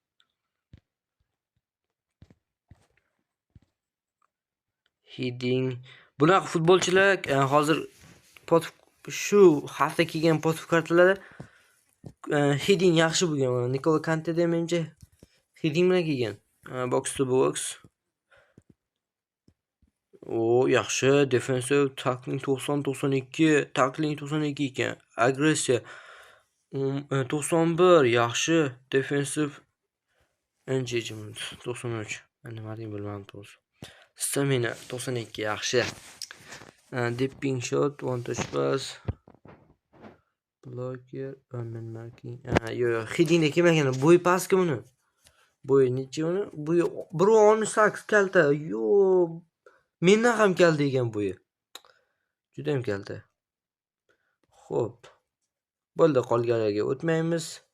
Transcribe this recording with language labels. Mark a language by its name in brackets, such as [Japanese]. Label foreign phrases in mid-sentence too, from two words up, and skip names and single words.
[Uzbek] Heading. Bunaqa futbolchilar hozir shu hafta kelgan potiv kartalarda heading yaxshi bo'lgan. Nikola Kante da menimcha heading bilan kelgan. [English] Box to box. Yaxshi. Defensive tackling 90-92, tackling 92 ekan. [Uzbek] Agressiya 91, yaxshi. [English] Defensive engagement 93. [Uzbek] Nima deb bilmadim to'g'ri. Stamina 92, yaxshi. [English] Dipping shot, one touch pass. Blocker, man marking. [Uzbek] Yo'q, heading kelmagan. Bo'y pastki uni. Bo'y necha uni? Bo'y 1.18 kalta. Yo'q. Mendan ham kalta ekan bo'yi. Juda ham kalta. Xo'p. Bo'ldi, qolganlarga o'tmaymiz.